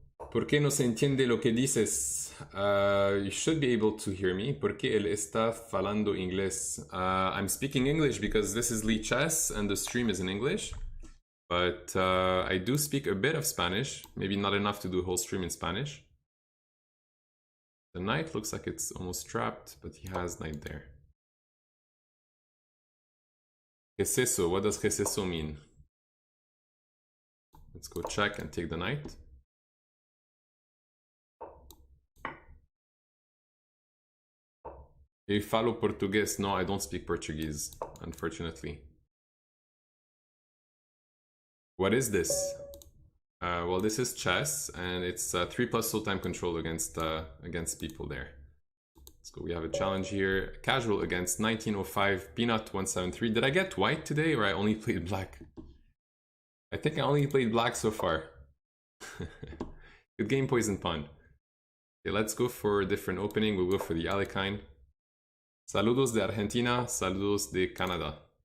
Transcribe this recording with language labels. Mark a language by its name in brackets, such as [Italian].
[Spanish] ¿Por qué no se entiende lo que dices? [English] You should be able to hear me. [Spanish] ¿Por qué él está falando inglés? [English] I'm speaking English because this is Lichess and the stream is in English. But I do speak a bit of Spanish. Maybe not enough to do a whole stream in Spanish. The knight looks like it's almost trapped, but he has knight there. [Spanish] ¿Qué es eso? [English] What does [Spanish] ¿qué es eso [English] mean? Let's go check and take the knight. You follow Portuguese? No, I don't speak Portuguese, unfortunately. What is this? Well, this is chess, and it's 3+ slow time control against people there. Let's go. We have a challenge here. Casual against 1905, Peanut 173. Did I get white today, or I only played black? I think I only played black so far. Good game, Poison Pawn. Okay, let's go for a different opening. We'll go for the Alekhine. [Spanish] Saludos de Argentina, saludos de Canada.